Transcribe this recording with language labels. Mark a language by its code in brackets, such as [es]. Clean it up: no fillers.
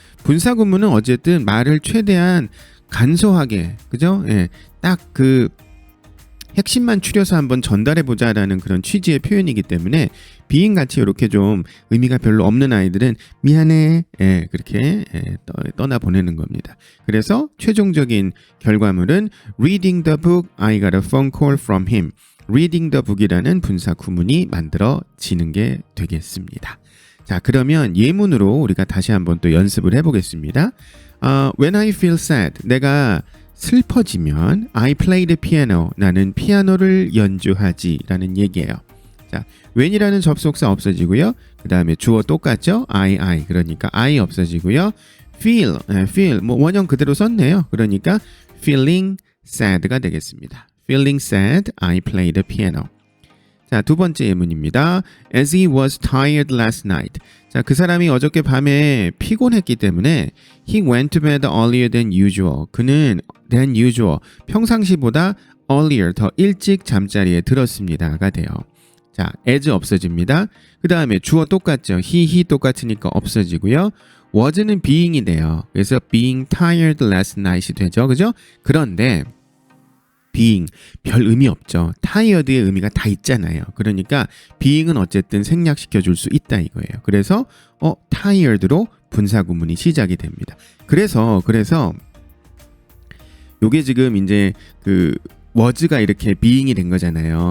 [ko] 분사 구문은 어쨌든 말을 최대한 간소하게, 그죠? 딱 그 핵심만 추려서 한번 전달해보자라는 그런 취지의 표현이기 때문에 being같이 이렇게 좀 의미가 별로 없는 아이들은 미안해 그렇게 떠나보내는 겁니다. 그래서 최종적인 결과물은 [en] Reading the book, I got a phone call from him. Reading the book [ko] 이라는 분사 구문이 만들어지는 게 되겠습니다. 자, 그러면 예문으로 우리가 다시 한번 또 연습을 해보겠습니다. [en] When I feel sad, [ko] 내가 슬퍼지면 [en] I play the piano, [ko] 나는 피아노를 연주하지 라는 얘기예요. 자, when이라는 접속사 없어지고요. 그 다음에 주어 똑같죠? I, 그러니까 I 없어지고요. feel, 뭐 원형 그대로 썼네요. 그러니까 [en] feeling sad [ko] 가 되겠습니다. [en] Feeling sad, I play the piano. [ko] 자, 두 번째 예문입니다. [en] As he was tired last night. [ko] 자, 그 사람이 어저께 밤에 피곤했기 때문에 [en] he went to bed earlier than usual. [ko] 그는 than usual, 평상시보다 earlier, 더 일찍 잠자리에 들었습니다가 돼요. 자, as 없어집니다. 그 다음에 주어 똑같죠. he 똑같으니까 없어지고요. was는 being이 돼요. 그래서 [en] being tired last night [ko] 이 되죠. 그죠? 그런데 being 별 의미 없죠. tired의 의미가 다 있잖아요. 그러니까 being은 어쨌든 생략시켜 줄 수 있다 이거예요. 그래서 tired로 분사 구문이 시작이 됩니다. 그래서 요게 지금 이제 그 was가 이렇게 being이 된 거잖아요.